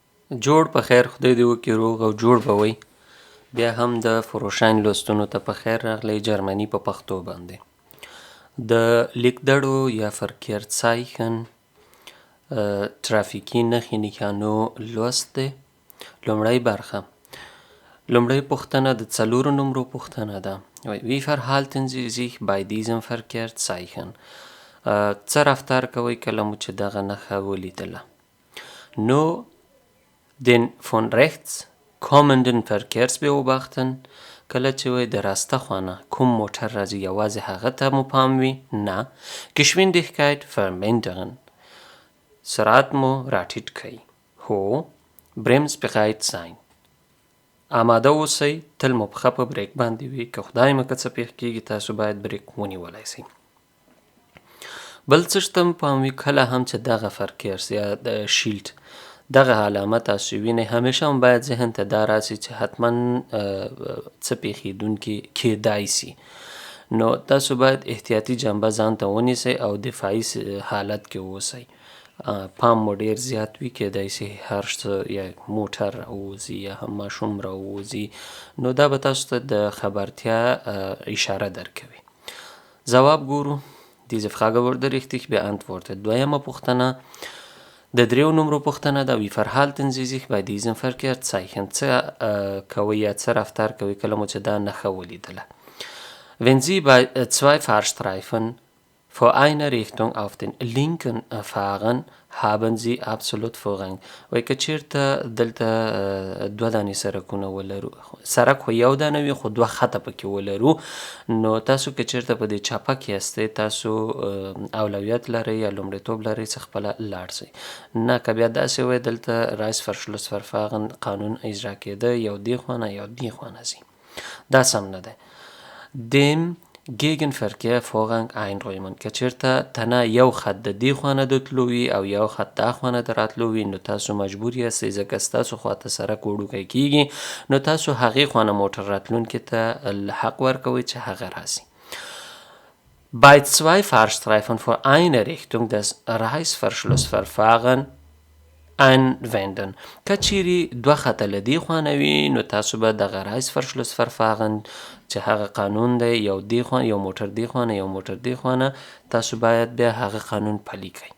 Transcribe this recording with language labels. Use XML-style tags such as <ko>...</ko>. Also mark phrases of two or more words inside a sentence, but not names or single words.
<ps>جوړ په خیر، خدای دې وکړي روغ او جوړ به وئ. بیا هم د فروشاین لوستونو ته په خیر راغلی. جرمني په پښتو باندې د لیکدړو یا Verkehrszeichen ترافیکي نښې نښانو لوست دی. لومړی برخه، لومړی پوښتنه د څلورو نمرو پوښتنه ده.</ps> <de>Wie verhalten Sie sich bei diesem Verkehrszeichen؟</de> <ps>څه رفتار کوئ کله مو چې دغه نښه ولیدله؟</ps> <de>نو den von rechts kommenden Verkehrsbeobachten،</de> <ps>کله چې وایي د راسته خوا کوم موټر راځي یوازې هغه ته مو پام وي؟ نه.</ps> <de>Geschwindigkeit vermindern،</de> <ps>سرعت مو راټیټ کړئ. هو.</ps> <de>Bremsbereit sein،</de> <ps>آماده اوسئ، تل مو پښه په بریک باندې وي، که خدای مه که څه پیښ کېږي تاسو باید بریک ونیولی سئ. بل څه شته مو پام وي، کله هم چې دغه فرکیرس یا د شیلډ دغه علامه تاسو وینئ، همیشه هم باید ذهن ته دا راسي چې حتما څه پیښیدونکي کیدای سي. نو تاسو باید احتیاطي جنبه ځان ته ونیسئ او دفاعي حالت کې اوسئ. پام مو ډیر زیات وي، کیدای سي هر څه یا موټر راووځي یا هم ماشوم راووځي، نو دا به تاسو ته د خبرتیا اشاره درکوي. ځواب ګورو.</ps> <de>Diese Frage wurde richtig beantwortet.</de> <ps>دویمه پوښتنه د دریو نمرو پوښتنه ده.</ps> <de>Wie verhalten Sie sich bei diesem Verkehrszeichen؟</de> <ps>څه کوئ یا څه رفتار کوئ کله مو چې دا نښه ولیدله؟</ps> <de>Wenn Sie bei zwei Fahrstreifen vor einer Richtung auf den linken fahren، haben Sie absolut Vorrang.</de> <ps>وایي که چیرته دلته دوه دانې سرکونه ولرو، سرک خو یو دانه وي خو دوه خطه پکې ولرو، نو تاسو که چیرته په دې چپه کې هستئ تاسو اولویت لرئ یا لومړیتوب لرئ چې خپله لاړ سئ. نه که بیا داسې وایي دلته رایس فرشلوس فرفاغن قانون اجرا کېده، یو دې خوا نه یو دې خوا نه ځي، دا سم نه دی.</ps> <de>dem Gegenverkehr Vorrang einräumen،</de> <ps>که چیرته تنه یو خط د دې خوا نه د تلو وي او یو خط دا خوا نه د راتلو وي، نو تاسو مجبور یاستئ ځکه ستاسو خواته سرک وړوکی کېږي، نو تاسو هغې خوا نه موټر راتلونکي ته حق ورکوئ چې هغه راسي.</ps> <de>Bei zwei Fahrstreifen vor einer Richtung das Reißverschlussverfahren anwenden،</de> <ps>که چیرې دوه خطه له دې خوا نه وي نو تاسو به دغه Reißverschlussverfahren چې هغه قانون دی، یو دې خوا یو موټر دې خوا نه یو موټر دې خوا نه، تاسو باید بیا هغه قانون پلی کړئ.</ps>